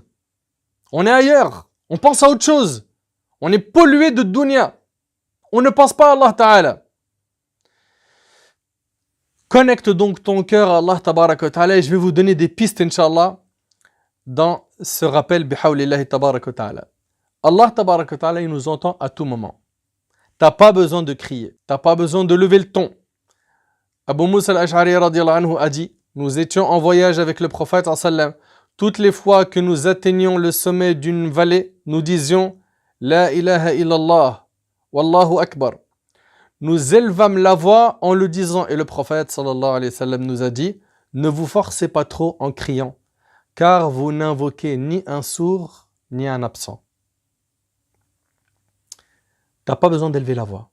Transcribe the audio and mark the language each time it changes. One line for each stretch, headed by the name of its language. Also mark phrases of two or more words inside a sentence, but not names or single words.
French: On est ailleurs. On pense à autre chose. On est pollué de dunya. On ne pense pas à
Arabic: الله تعالى.
French: Connecte donc ton cœur à
Arabic: الله تبارك وتعالى
French: et je vais vous donner des pistes, Inch'Allah, dans ce rappel
Arabic: بحول الله تبارك وتعالى. الله تبارك وتعالى,
French: il nous entend à tout moment. T'as pas besoin de crier, t'as pas besoin de lever le ton. Abu Musa al-Ash'ari
Arabic: رضي الله عنه
French: a dit, nous étions en voyage avec le prophète sallam. Toutes les fois que nous atteignions le sommet d'une vallée, nous disions
Arabic: لا إله إلا الله، والله أكبر.
French: Nous élevâmes la voix en le disant et le prophète
Arabic: صلى الله عليه وسلم
French: nous a dit ne vous forcez pas trop en criant car vous n'invoquez ni un sourd ni un absent. T'as pas besoin d'élever la voix.